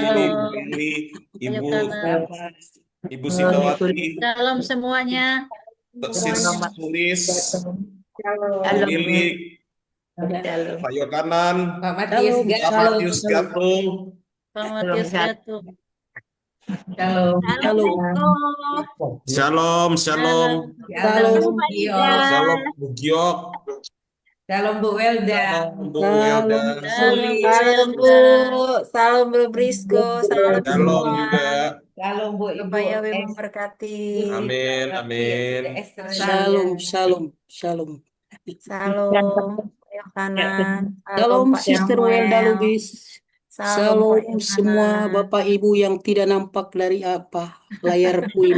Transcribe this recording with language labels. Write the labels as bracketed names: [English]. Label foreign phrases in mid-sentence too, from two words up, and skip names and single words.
[Indonesian] shalom. Bu Lili, Ibu Yohanan. Ibu Sintawati, Shalom semuanya. Sis Tulis, Bu Lili, Shalom. Pak Yohanan, Shalom, Pak shalom, Matius shalom. Gatung, Pak Matius Gatung. Shalom. Shalom. Shalom, shalom, Shalom. shalom Bu Giok, Shalom Bu Welda. shalom Bu Welda, Shalom, Bu Salam Bu, Welda. salam Bu Brisco, salam shalom semua. juga. Shalom Bu Ibu Bapak Yahweh Es- memberkati. Amin, amin. Esther Shalom, Saya. shalom, shalom. Salam Pak Yohanan, Shalom Pak Sister Welda Samuel, Lubis. salam Pak Shalom semua Yohanan, Bapak Ibu yang tidak nampak dari layarku ini.